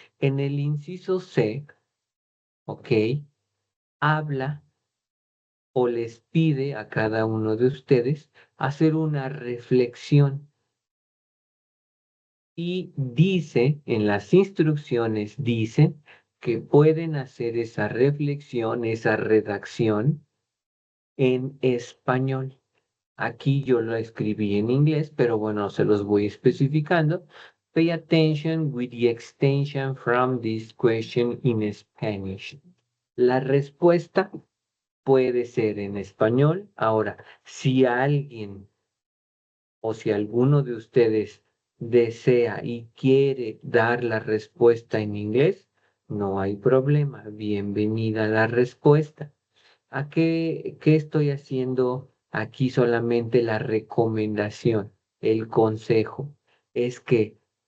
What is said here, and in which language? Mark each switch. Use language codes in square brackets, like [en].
[es] En el inciso C, ok, habla o les pide a cada uno de ustedes hacer una reflexión y dice, en las instrucciones dice que pueden hacer esa reflexión, esa redacción en español. Aquí yo lo escribí en inglés, pero bueno, se los voy especificando. [en] Pay attention with the extension from this question in Spanish. [es] La respuesta puede ser en español. Ahora, si alguien o si alguno de ustedes desea y quiere dar la respuesta en inglés, no hay problema. Bienvenida la respuesta. ¿A qué estoy haciendo aquí? Solamente la recomendación, el consejo es que